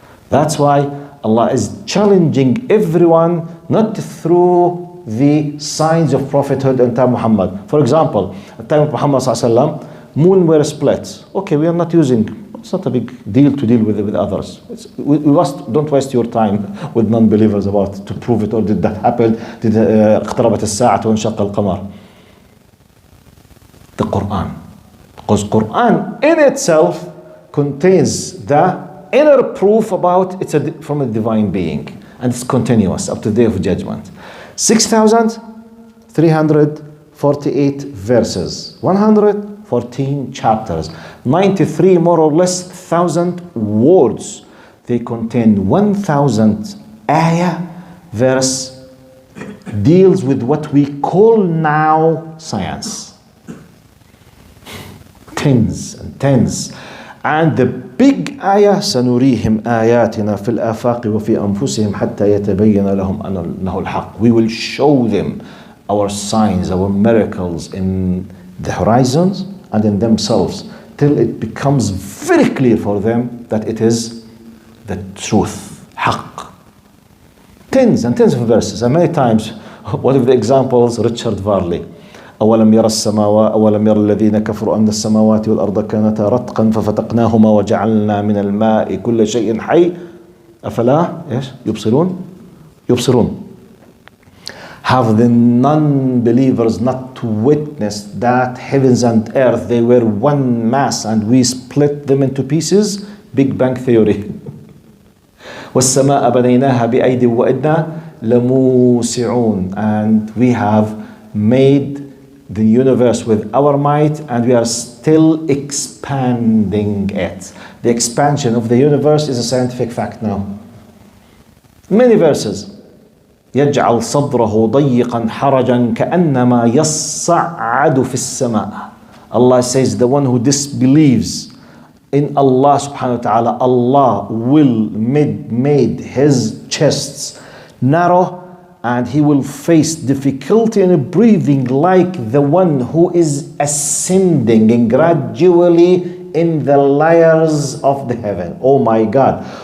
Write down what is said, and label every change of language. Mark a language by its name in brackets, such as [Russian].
[English] That's why Allah is challenging everyone not through the signs of prophethood in time of Muhammad. For example, at the time of Muhammad sallallahu alaihi wasallam, moon were split. Okay, we are not using. It's not a big deal to deal with others. Don't waste your time with non-believers about to prove it, or did that happen? [Arabic] Did اقتربت الساعة وانشق القمر? [English] The Quran, because Quran in itself contains the inner proof about it's from a divine being, and it's continuous up to the day of judgment. 6,348 verses, 114 chapters, 93 more or less 1,000 words. They contain 1,000 ayah. Verse deals with what we call now science. Tens and tens. And the big ayah, [Arabic] سنريهم آياتنا في الآفاق وفي أنفسهم حتى يتبين لهم أنه الحق. [English] We will show them our signs, our miracles in the horizons and in themselves, till it becomes very clear for them that it is the truth, حق. Tens and tens of verses, and many times, one of the examples, Richard Varley. [Arabic] أولم يرى السماوات أولم يرى الذين كفروا أن السماوات والأرض كانتا رتقا ففتقناهما وجعلنا من الماء كل شيء حي أفلا يبصرون. [English] Have the non-believers not witnessed that heavens and earth, they were one mass and we split them into pieces? Big Bang Theory. [Arabic] والسماء بنيناها بأيد وإنا لموسعون. [English] And we have made the universe with our might, and we are still expanding it. The expansion of the universe is a scientific fact now. Many verses. [Arabic] يجعل صدره ضيقا حرجا كأنما يصعد في السماء. [English] Allah says the one who disbelieves in Allah subhanahu wa ta'ala, Allah will made his chests narrow, and he will face difficulty in breathing like the one who is ascending and gradually in the layers of the heaven. Oh my God.